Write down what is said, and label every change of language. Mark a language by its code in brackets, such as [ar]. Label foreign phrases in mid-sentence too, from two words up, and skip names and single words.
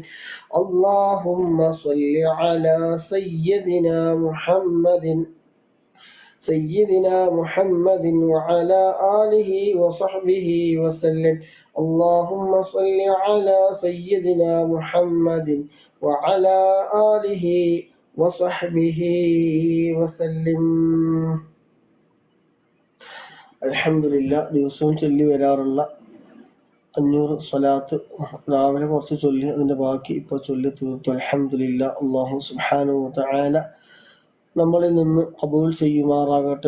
[ar] اللهم صل على سيدنا محمد وعلى آله وصحبه وسلم. اللهم صل على سيدنا محمد وعلى آله وصحبه وسلم. [ml] അൽഹംദുലില്ലാ, ദിവസവും ചൊല്ലി വരാറുള്ള 500 സ്വലാത്ത് രാവിലെ കുറച്ച് ചൊല്ലി, അതിൻ്റെ ബാക്കി ഇപ്പോൾ ചൊല്ലി തീർത്തു. [ar] الحمد لله. الله سبحانه وتعالى [ml] നമ്മളിൽ നിന്ന് ഖബൂൽ ചെയ്യുമാറാകട്ടെ.